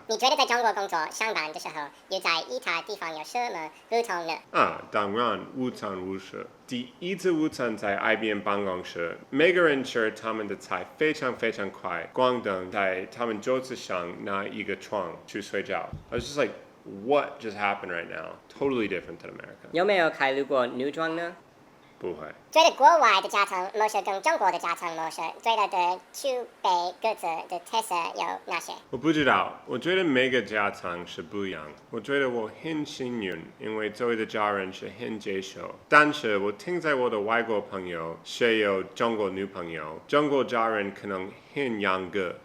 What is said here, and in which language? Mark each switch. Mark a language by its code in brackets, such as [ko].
[zh] 你觉得在中国工作上班的时候，有在其他地方有什么不同呢？当然，午餐无事。第一次午餐在 IBM 办公室，每个人吃他们的菜非常快，光等在他们桌子上拿一个床去睡觉。 [en] I was just like, what just happened right now? Totally different than America. [zh] 有没有考虑过女装呢？不会。觉得国外的家庭模式跟中国的家庭模式最大的区别各自的特色有哪些？我不知道，我觉得每个家庭是不一样。我觉得我很幸运，因为Zoey的家人是很接受。但是我听在我的外国朋友是有中国女朋友，中国家人可能很严格。